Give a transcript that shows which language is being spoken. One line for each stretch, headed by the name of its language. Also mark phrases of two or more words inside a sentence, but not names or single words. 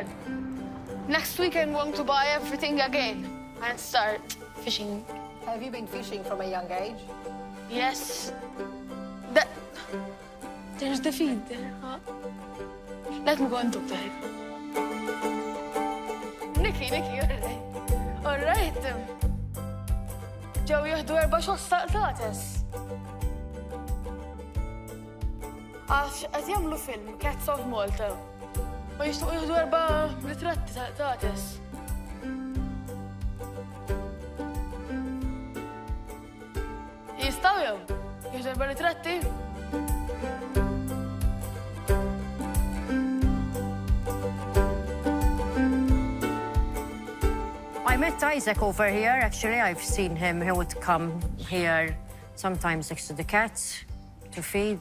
English: Next week, I'm going to buy everything again and start fishing. Have you been fishing from a young age? Yes. There's the feed there, huh? Let me go and talk to her. Nikki, all right.
Maltese: Ġew jieħdu 4 xosta tates. Għax qed jagħmlu film, Cats of Malta. Ma jixtiequ jieħdu 4 ritratti tates. Jistgħu jew? Jieħdu 4 ritratti?
English: I met Isaac over here. Actually, I've seen him. He would come here sometimes next to the cats to feed.